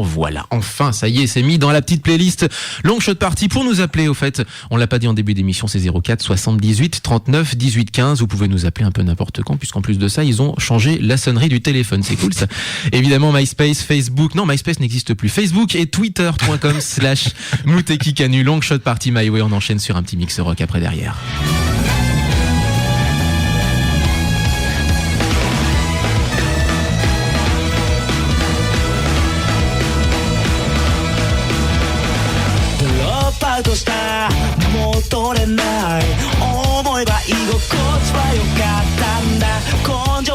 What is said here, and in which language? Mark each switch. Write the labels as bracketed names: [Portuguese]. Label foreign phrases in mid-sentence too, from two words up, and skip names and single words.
[French] Voilà, enfin ça y est, c'est mis dans la petite playlist Long Shot Party. Pour nous appeler, au fait, on l'a pas dit en début d'émission, c'est 04 78 39 18 15. Vous pouvez nous appeler un peu n'importe quand, puisqu'en plus de ça, ils ont changé la sonnerie du téléphone. C'est cool ça. Évidemment, MySpace, Facebook, non, MySpace n'existe plus. Facebook et Twitter.com/Mouteki Canu. Long Shot Party My Way. On enchaîne sur un petit mix rock après derrière. [Japanese] とした戻れない思えば居心地は良かったんだ根性